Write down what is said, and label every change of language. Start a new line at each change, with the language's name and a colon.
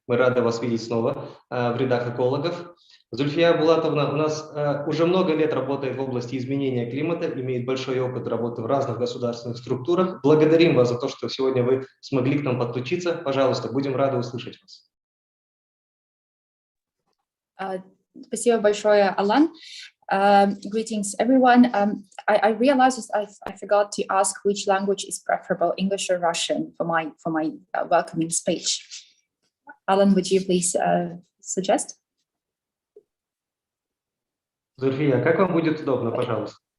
Russian: Мы рады вас видеть снова в рядах экологов. Зульфия Булатовна у нас уже много лет работает в области изменения климата, имеет большой опыт работы в разных государственных структурах. Благодарим вас за то, что сегодня вы смогли к нам подключиться. Пожалуйста, будем рады услышать вас. Спасибо большое, Alan.
English: Greetings, everyone. I realized I forgot to ask which language is preferable, English or Russian, for my welcoming speech. Alan, would you please suggest?
Russian: Зульфия, как вам будет удобно, пожалуйста?